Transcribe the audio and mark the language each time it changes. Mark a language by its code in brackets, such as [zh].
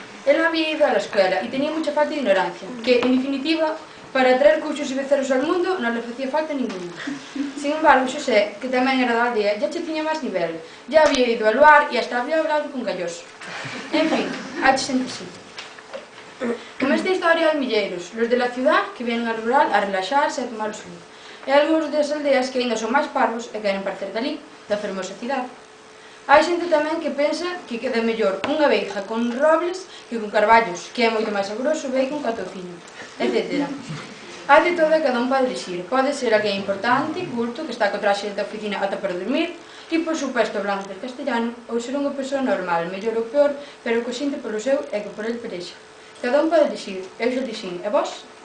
[es] Él non había ido a la escuela e tenía mucha falta de ignorancia, que, en definitiva, para traer cuchos e becerros al mundo non le facía falta ninguna. [gl] Sin embargo, Xosé, que tamén era da aldea, ya che tiña máis nivel. [es] Ya había ido al bar e hasta había hablado con Galloso. [gl] En fin, hache xente así. Como esta historia hai milleiros, [es] los de la ciudad que vienen al rural a relaxarse [gl] e a tomar o sol. E algúns das aldeas que ainda son máis parvos e queren parecer dali, da fermosa cidade. Hai xente tamén que pensa que queda mellor unha beija con robles que con carballos, que é moito máis saboroso o bacon ca tociño, etc. Hai de todo e cada un pode elixir. Pode ser alguén importante, culto, que está co traxe da oficina ata para dormir, e, por suposto, [es] hablando del castellano, [gl] ou ser unha persoa normal, mellor ou peor, pero co xinte polo seu e que por el perexa. Cada un pode elixir. Eu xa elixín. E vos?